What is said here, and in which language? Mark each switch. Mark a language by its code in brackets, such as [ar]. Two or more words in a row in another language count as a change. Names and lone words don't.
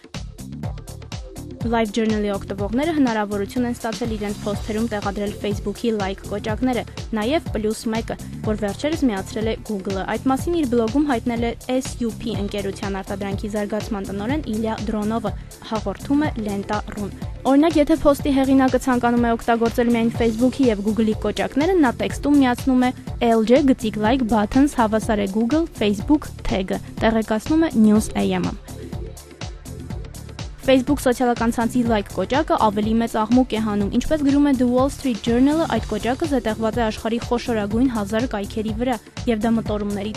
[hy] Live Journal-ի օգտվողները հնարավորություն են ստացել իրենց փոստերում տեղադրել Facebook-ի լայք կոճակները, նաև +1-ը, որ վերջերս միացրել է Google-ը։ Այդ մասին իր բլոգում հայտնել է SUP ընկերության արտադրանքի զարգացման տնօրեն Իլյա Դրոնովը, հաղորդում է Lenta.ru-ն։ Օրինակ, եթե փոստի հեղինակը ցանկանում է օգտագործել միայն Facebook-ի և Google-ի կոճակները, նա տեքստում միացնում է LJ գծիկ [en] like buttons [hy] հավասար է Google Facebook tag-ը, տեղեկացնում է News.am-ը։ Facebook սոցիալական ցանցի լայք կոճակը ավելի մեծ աղմուկ է հանում, ինչպես գրում է The Wall Street Journal-ը, այդ կոճակը զետեղված է աշխարհի խոշորագույն 1000 կայքերի վրա, եւ դա մտորումների